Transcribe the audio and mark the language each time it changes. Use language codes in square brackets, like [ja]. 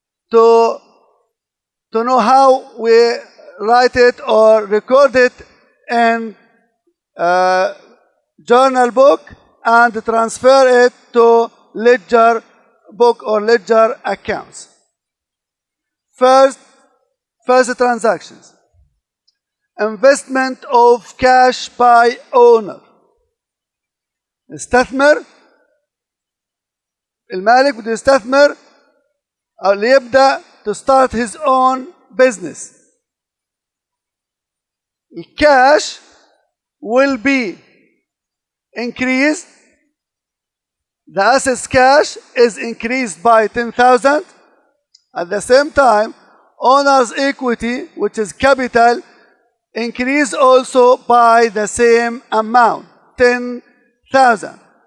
[en] To know how we write it or record it in journal book and transfer it to ledger book or ledger accounts. First transactions. Investment of cash by owner. [ar] استثمر المالك بده يستثمر أو ليبدأ [en] to start his own business. The cash will be increased. The assets cash is increased by 10,000. At the same time, owner's equity, which is capital, increased also by the same amount, 10,000.